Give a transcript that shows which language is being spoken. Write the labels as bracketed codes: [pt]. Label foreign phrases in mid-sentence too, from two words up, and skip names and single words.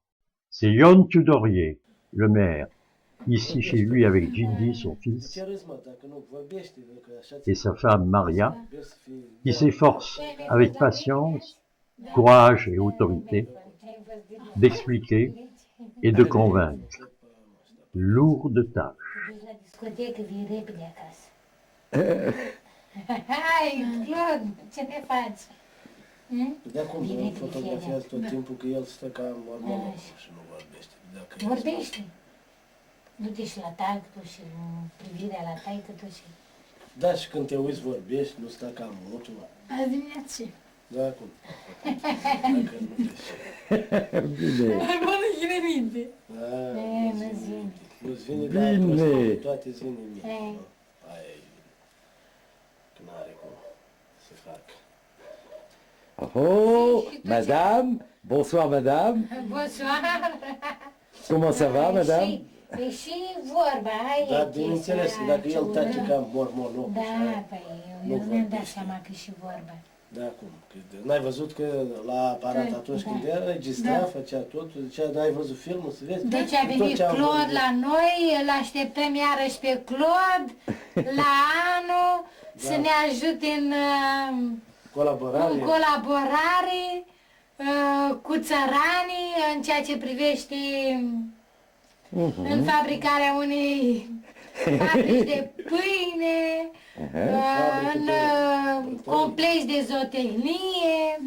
[fr] C'est Ion Tudorier, le maire, ici chez lui avec Gildi, son fils, et sa femme Maria, qui s'efforce avec patience, courage et autorité d'expliquer et de convaincre. Lourde tâche. [ro] Hai, Claude, ce ne faci? De acum îl fotografiază tot timpul că el stă ca mormolog și nu vorbește. Vorbește. Du-te și la tactul și privirea la taică-tu și... Da, și când te uiți vorbești, nu stă ca mutul. Azi dimineață. Da, acum. Dacă nu te Bine. Acum nu vine minte. Da, nu-ți vine. nu-ți vine, dar toate îți vine minte. Aia e bine. Că n-are cum să facă. [fr] Oh, madame, bonsoir madame. Bonsoir. Comment ça va, madame? [ro] Păi și vorba, aia Dar e bineînțeles că dacă el tace ca mormolog, Da, păi eu mi-am dat seama că și vorba. Da, cum? N-ai văzut că la aparat atunci când era, registra, făcea totul, zicea, n-ai văzut filmul, să vezi? Deci a venit Claude la noi, îl așteptăm iarăși pe Claude la anul să ne ajute în colaborare cu țăranii în ceea ce privește în fabricarea unei fabrici de pâine, în complex de zootehnie,